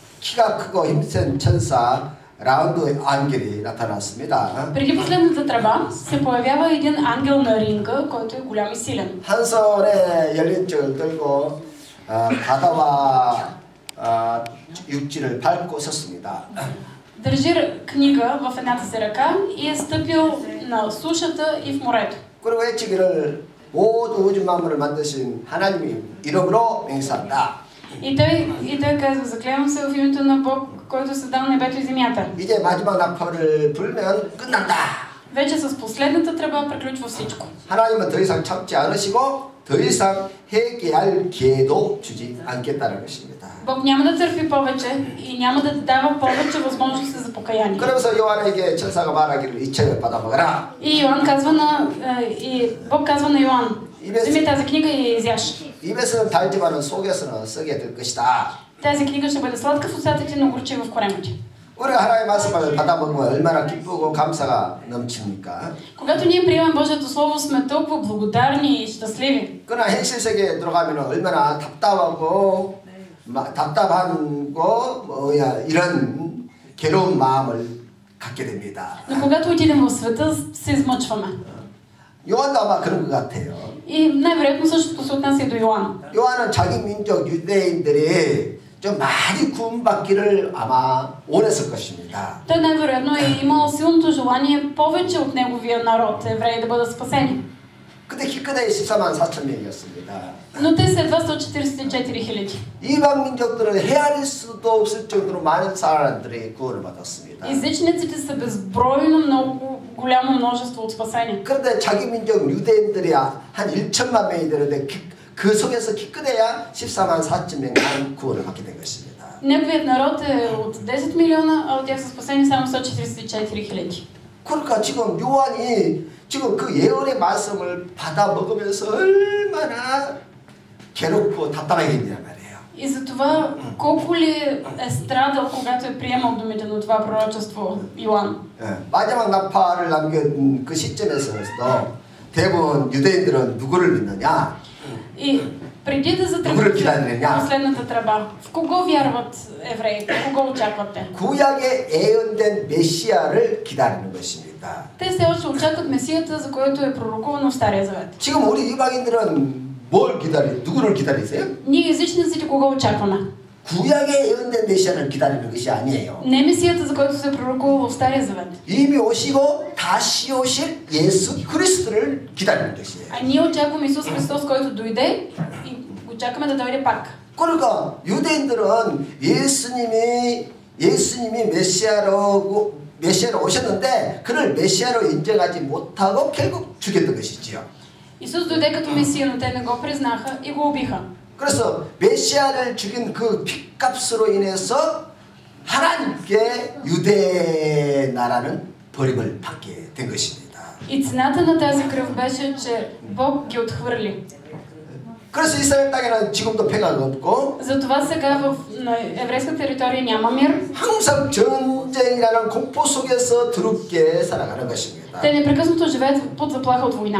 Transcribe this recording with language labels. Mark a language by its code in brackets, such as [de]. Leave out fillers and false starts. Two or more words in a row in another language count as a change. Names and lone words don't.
[ko] 키가 크고 힘센 천사 라운드 ангел이 나타났습니다. [bg] Преди последната тръба се появява един ангел на ринга, който е голям и силен. [ko] 한 손에 열린 쪽을 들고 바다와 육지를 밟고 섰습니다. [bg] Държи книга в едната си ръка и е стъпил на сушата и в морето. [ko] 그리고 외치기를 모두 우주 만물을 만드신 하나님 이름으로 맹세한다. [bg] И той казва, заклевам се в името на Бог, който създал небето и земята. [ko] 이제 마지막 나팔을 불면 끝난다. [bg] Вече с последната тръба приключва всичко. [ko] 하나님은 더 이상 참지 않으시고 더 이상 회개할 기회도 주지 않겠다는 것입니다. [bg] Бог няма да търпи повече и няма да дава повече възможности за покаяние. [ko] 그러면서 요한에게 천사가 말하기를 이 책을 받아먹어라. [bg] И Бог казва на Йоан, вземи тази книга и я изяж. [ko] 입에서는 달지만은 속에서는 썩게 될 것이다. [bg] Тази книга ще бъде сладка в устата ти, но горчива в корема ти. [ko] 우리가 하나님의 말씀을 받아먹으면 얼마나 기쁘고 감사가 넘칩니까? [bg] Когато ние приемем Божието Слово, сме толкова благодарни и щастливи. [ko] 그러나 현실 세계에 들어가면 얼마나 답답하고 이런 괴로운 마음을 갖게 됩니다. [bg] Но когато отидем в света, се измъчваме. [ko] 요한도 아마 그런 것 같아요. [bg] И най-вероятно същото се отнася и до Йоан. [ko] 요한은 자기 민족 유대인들이 좀 많이 구원받기를 아마 원했을 것입니다. [bg] Той най-вероятно е имал силното желание повече от неговия народ, евреи, да бъдат спасени. [ko] 근데 기껏해 14만 4천 명이었습니다. [bg] Но те са едва 144 хиляди. [ko] 이방 민족들은 헤아릴 수도 없을 정도로 많은 사람들이 구원을 받았습니다. [bg] Езичниците са безбройно много голямо множество от спасени. [ko] 그런데 자기 민족 유대인들이 한 1천만 명이 되는데 그 속에서 기껏해야 14만 4천 명만 구원을 받게 된 것입니다. [bg] Неговият народ е от 10 милиона, а от тях са спасени само 144 хиляди. [ko] 그러니까 지금 요한이 지금 그 예언의 말씀을 받아 먹으면서 얼마나 괴롭고 답답하겠냐 말이에요. [bg] И за това колко ли е страдал, когато е приемал думите на това пророчество Йоан. [ko] 마지막 나팔을 남긴 그 시점에서도 대부분 유대인들은 누구를 믿느냐? [bg] И преди да затръбят последната тръба, в кого вярват евреите? Кого очакват те? [ko] 구약에 예언된 메시아를 기다리는 것입니다. [bg] Те все още очакват Месията, за който е пророкувано в Стария Завет. [ko] 지금 우리 이방인들은 누구를 기다리세요? [bg] Ние езичниците кого очакваме? [ko] 구약에 예언된 메시아를 기다리는 것이 아니에요. [bg] Не Месията, за който се пророкува в Стария Завет. [ko] 이미 오시고 다시 오실 예수 그리스도를 기다리는 것이에요. [bg] А ние очакваме Исус Христос, който дойде и очакваме да дойде пак. [ko] 그러니까 유대인들은 예수님이 메시아로 오셨는데 그를 메시아로 인정하지 못하고 결국 죽였던 것이지요. [bg] Исус дойде като Месия, но те не го признаха и го убиха. [ko] 그래서 메시아를 죽인 그 핏값으로 인해서 하나님께 유대 나라는 버림을 받게 된 것입니다. [bg] И цената на тази кръв беше, че Бог ги отхвърли. [ko] 그래서 이스라엘 땅에는 지금도 평화가 없고 [bg] затова сега на еврейска територия няма мир. [ko] 항상 전쟁이라는 공포 속에서 더럽게 살아가는 것입니다. [bg] Те непрекъснато живеят под заплаха от война.